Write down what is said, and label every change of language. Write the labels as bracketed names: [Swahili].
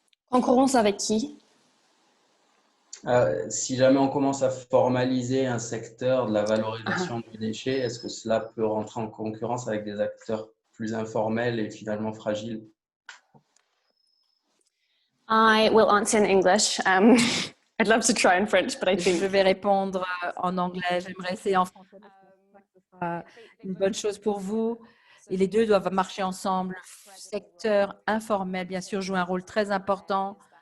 [French] Concurrence avec qui? Si jamais on commence à formaliser un secteur de la valorisation du déchet, est-ce que cela peut rentrer en concurrence avec des acteurs plus informels et finalement fragiles? [English] I will answer in English. I'd love to try in French, but I think [French] Je vais répondre en anglais. J'aimerais essayer en français, mais je pense pas que ce sera une bonne chose pour vous. Et les deux doivent marcher ensemble. Le secteur informel, bien sûr, joue un rôle très important.